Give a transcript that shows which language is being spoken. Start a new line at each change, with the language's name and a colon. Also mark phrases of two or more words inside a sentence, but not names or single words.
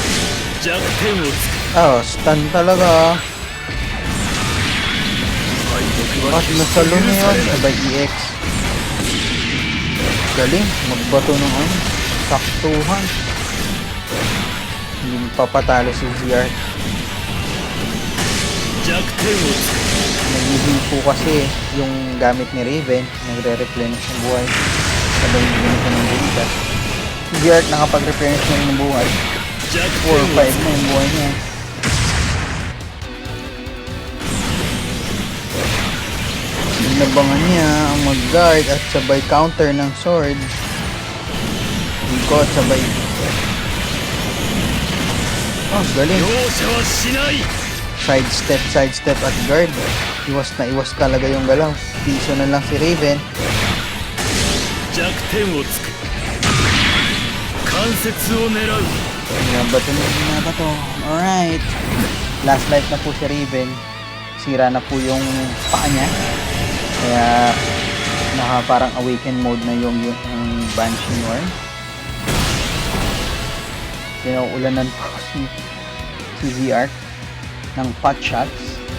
Filipino: Oh, stun talaga. At nasalo na yun. Sabay EX. Galing, magbato ng ano, saktuhan. Hindi magpapatalo si ZR.
Japanese: 弱点をつ
Filipino: Nagiging po kasi yung gamit ni Raven, nagre-replenish ng buhay. Sabay yung ganito ng buhay. Si ZR nakapag-replenish na rin ng buhay.
Japanese: く弱
Filipino: 4 or 5
Japanese: 点を
Filipino: na yung buhay niya. Binabangan niya ang mag-guard at sabay counter ng sword. Ikot, sabay. Oh, galing.
Japanese: 容赦はしない
Filipino: Sidestep at guard. Iwas na iwas talaga yung galaw. Piso na lang si Raven.
Japanese: 弱点をつく関節を狙う
Filipino: Binabato. Alright. Last life na po si Raven. Sira na po yung paa niya. Kaya parang
English: awaken mode
Filipino: na yung Banshee Norn. Pinauulanan po si ZR ng
English: pot shots.